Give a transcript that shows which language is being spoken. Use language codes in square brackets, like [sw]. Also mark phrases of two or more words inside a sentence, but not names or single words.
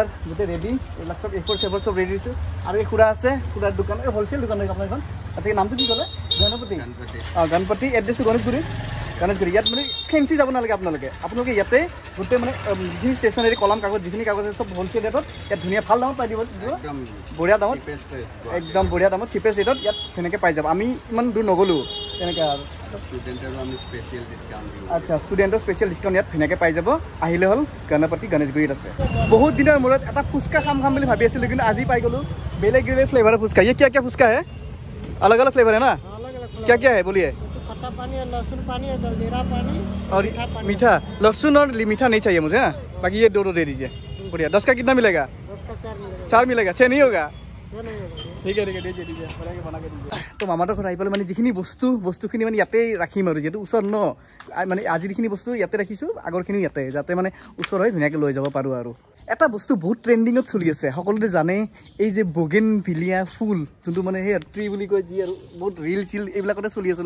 [as] গোটেই ৰেডি এইবিলাক চব A4 চব ৰেডি দিছোঁ আৰু এই খুৰা আছে খুৰাৰ দোকান এই হ'লচেল দোকান হয় আপোনাৰ এখন আচ্ছা নামটো কি ক'লে গণপতি এড্ৰেছটো গণেশগুৰি ইয়াত মানে ফেঞ্চি যাব নালাগে আপোনালোকে ইয়াতে গোটেই মানে যিখিনি ষ্টেচনাৰী কলম কাগজ যিখিনি কাগজ আছে চব হ'লচেল ৰেটত ইয়াত ধুনীয়া ভাল দামত পাই দিব বঢ়িয়া দামত একদম বঢ়িয়া দামত চিপেষ্ট ৰেটত ইয়াত তেনেকৈ পাই যাব আমি ইমান দূৰ নগ'লোঁ তেনেকৈ আৰু আচ্ছা ষ্টুডেণ্টৰ [en] special discount [as] ইয়াত ধুনীয়াকৈ পাই যাব আহিলে হ'ল গণেশগুৰিত আছে বহুত দিনৰ মূৰত এটা ফুচকা খাম বুলি ভাবি আছিলোঁ কিন্তু আজি পাই গ'লোঁ বেলেগ ফ্লেভাৰৰ ফুচকা [hi] ये क्या ফুচকা है अलग अलग फ्लेवर है ना क्या है बोलिए खट्टा पानी और लहसुन पानी और जलजीरा पानी और मीठा लहसुन और मीठा नहीं चाहिए मुझे बाकी ये दो दे दीजिए बढ़िया 10 का कितना मिलेगा 10 का 4 मिलेगा 6 नहीं होगा ठीक है दीजिए बना के दीजिए तो [as] মামাটৰ ঘৰ आহি পালে মানে যিখিনি বস্তুখিনি মানে ইয়াতে ৰাখিম আৰু যেহেতু ওচৰ ন মানে আজি যিখিনি বস্তু ইয়াতে ৰাখিছোঁ আগৰখিনি ইয়াতে যাতে মানে ওচৰ হয় ধুনীয়াকৈ লৈ যাব পাৰোঁ আৰু এটা বস্তু বহুত ট্ৰেণ্ডিঙত চলি আছে সকলোতে জানে এই যে বগেনভিলিয়া ফুল যোনটো মানে সেই ট্ৰী বুলি কয় যি আৰু বহুত ৰিল চিল এইবিলাকতে চলি আছে ন